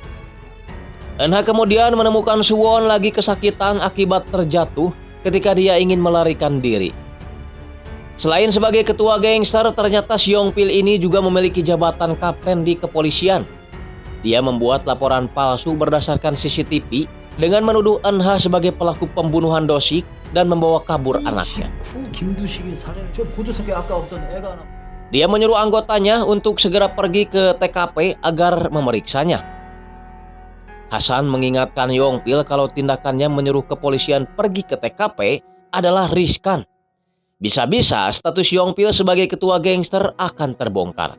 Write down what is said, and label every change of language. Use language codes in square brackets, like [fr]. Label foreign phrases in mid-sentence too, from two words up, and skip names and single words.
[id] Eun-ha kemudian menemukan Suwon lagi kesakitan akibat terjatuh ketika dia ingin melarikan diri. Selain sebagai ketua gangster, ternyata Si Yong-pil ini juga memiliki jabatan kapten di kepolisian. Dia membuat laporan palsu berdasarkan CCTV dengan menuduh Eun-ha sebagai pelaku pembunuhan Dosik dan membawa kabur anaknya. [ko] 김두식이 살해. 저 보조석에 아까 없던 애가 하나. [id] Dia menyuruh anggotanya untuk segera pergi ke TKP agar memeriksanya. Hasan mengingatkan Yong-pil kalau tindakannya menyuruh kepolisian pergi ke TKP adalah riskan. Bisa-bisa status Yong-pil sebagai ketua gangster akan terbongkar.